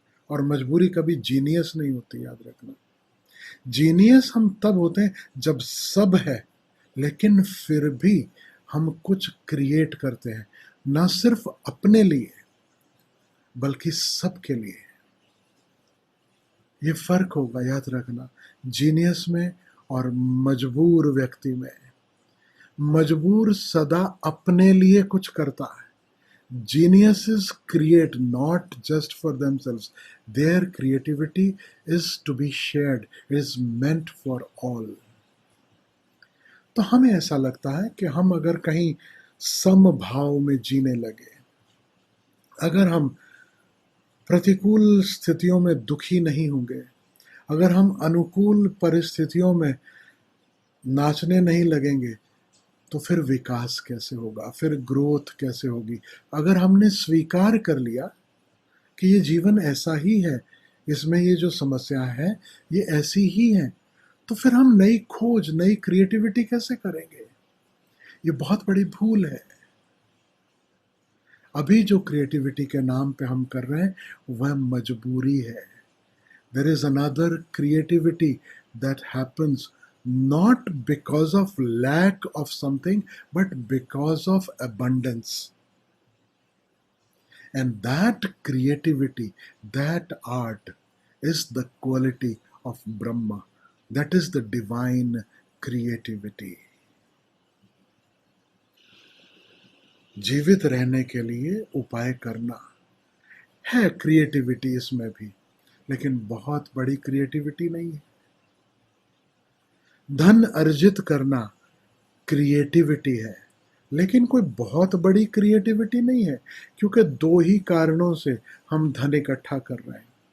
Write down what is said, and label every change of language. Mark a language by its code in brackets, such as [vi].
[hi] और मजबूरी कभी जीनियस नहीं होती, याद रखना। जीनियस हम तब होते हैं जब सब है, लेकिन फिर भी हम कुछ क्रिएट करते हैं, ना सिर्फ अपने लिए बल्कि सबके लिए। ये फर्क होगा, याद रखना, जीनियस में और मजबूर व्यक्ति में। मजबूर सदा अपने लिए कुछ करता है। [en] Geniuses create not just for themselves. Their creativity is to be shared, is meant for all. [hi] तो हमें ऐसा लगता है कि हम अगर कहीं समभाव में जीने लगे, अगर हम प्रतिकूल स्थितियों में दुखी नहीं होंगे, अगर हम अनुकूल परिस्थितियों में नाचने नहीं लगेंगे, तो फिर विकास कैसे होगा, फिर ग्रोथ कैसे होगी। अगर हमने स्वीकार कर लिया कि ये जीवन ऐसा ही है, इसमें ये जो समस्या है ये ऐसी ही है, तो फिर हम नई खोज, नई क्रिएटिविटी कैसे करेंगे? ये बहुत बड़ी भूल है। अभी जो क्रिएटिविटी के नाम पे हम कर रहे हैं वह मजबूरी है। [en] There is another creativity that happens not because of lack of something but because of abundance. And that creativity, that art is the quality of Brahma. That is the divine creativity. [hi] जीवित रहने के लिए उपाय करना है creativity इसमें भी, लेकिन बहुत बड़ी क्रिएटिविटी नहीं है। धन अर्जित करना क्रिएटिविटी है, लेकिन कोई बहुत बड़ी क्रिएटिविटी नहीं है, क्योंकि दो ही कारणों से हम धन इकट्ठा कर रहे हैं।